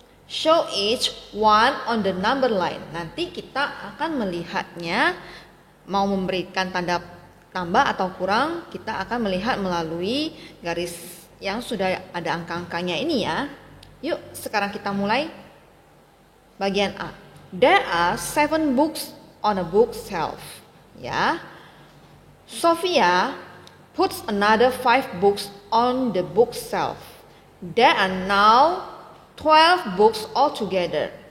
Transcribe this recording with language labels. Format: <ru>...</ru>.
<en>Show each one on the number line.</en> <id>Nanti kita akan melihatnya, mau memberikan tanda tambah atau kurang, kita akan melihat melalui garis yang sudah ada angka-angkanya ini ya. Yuk, sekarang kita mulai. Bagian A.</id> <en>There are 7 books on a bookshelf. Ya. Sophia puts another 5 books on the bookshelf. There are now 12 books altogether.</en>